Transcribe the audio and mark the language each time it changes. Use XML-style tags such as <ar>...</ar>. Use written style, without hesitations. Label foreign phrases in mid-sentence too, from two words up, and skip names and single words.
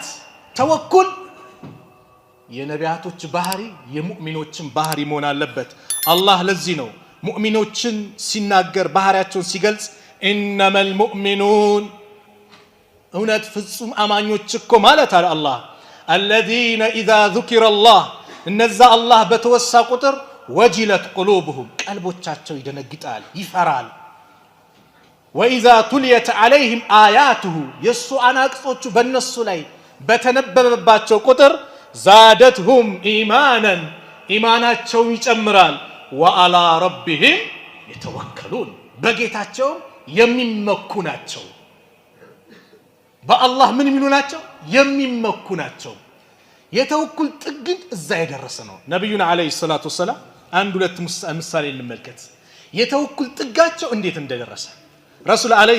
<am>ተወኩል የነቢያቶች ባህሪ የሙእሚኖችን ባህሪ መሆን አለበት። አላህ ለዚህ ነው ሙእሚኖችን ሲናገር ባህሪያቸውን ሲገልጽ ኢነመል ሙእሚኑን እውነት ፍጹም አማኞች እኮ ማለት አለ አላህ</am> <ar>الذين إذا ذكر</ar> <am>الله እነዛ አላህ በተወሳ ቁጥር</am> <ar>وجلت قلوبهم</ar> <am>ቀልቦቻቸው ይደነግጣል፣ ይፈራል።</am> <ar>وإذا تليت عليهم آياته</ar> <am>የሱ አናቅጾቹ በእነሱ ላይ በተነበበባቸው ቁጥር</am> <ar>زادتهم إيمانا</ar> <am>ኢማናቸው ይጨምራል።</am> <ar>وعلى ربهم يتوكلون</ar> <am>በጌታቸው የሚመኩ ናቸው። በአላህ ምን የሚሉ ናቸው? የሚመኩ ናቸው። የተወኩል ጥግን እዛ የደረሰ ነው። ነብዩና</am> <ar>عليه الصلاة وسلم</ar> <am>አንድ ሁለት ምሳሌ እንመልከት። የተወኩል ጥጋቸው እንዴት እንደደረሰ ረሱል አለይሂ</am>